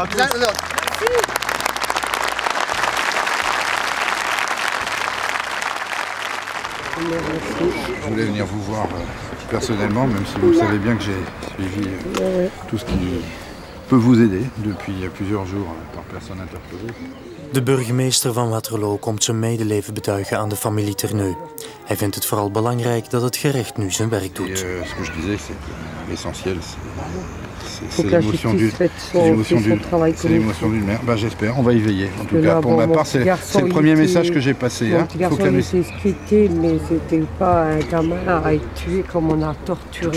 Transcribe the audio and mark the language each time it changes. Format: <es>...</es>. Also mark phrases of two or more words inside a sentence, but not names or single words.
<fr>Je voulais venir vous voir personnellement, même si vous savez bien que j'ai suivi tout ce qui peut vous aider depuis plusieurs jours par personne interpellée.</fr> <nl>De burgemeester van Waterloo komt zijn medeleven betuigen aan de familie Terneu. Hij vindt het vooral belangrijk dat het gerecht nu zijn werk doet.</nl> <fr>Ce que je disais, c'est l'essentiel, c'est l'émotion d'une mère. Ben, j'espère, on va y veiller. En tout cas, pour ma part, c'est le premier message que j'ai passé. Mon garçon était scripté, mais c'était pas un gamin à être tué comme on a torturé.</fr>